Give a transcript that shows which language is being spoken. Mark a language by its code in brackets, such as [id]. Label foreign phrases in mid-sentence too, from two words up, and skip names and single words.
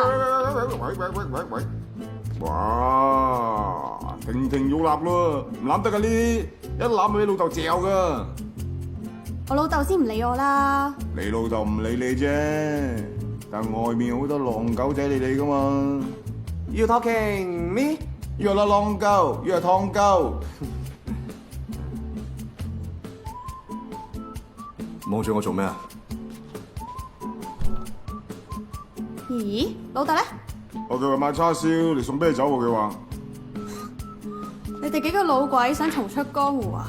[yue] 喂！哇，亭亭玉立咯，唔攬得噶呢啲，一攬俾老豆嚼噶。我老豆先唔理我啦。你老豆唔理你啫，但外面好多狼狗仔理你噶嘛。 [en] You talking me？ You are not 狼狗 ，You are 湯狗。 [yue] 望住我做咩啊？咦，老豆咧？我叫佢買叉燒嚟送啤酒喎，佢話。你哋幾個老鬼想重出江湖啊？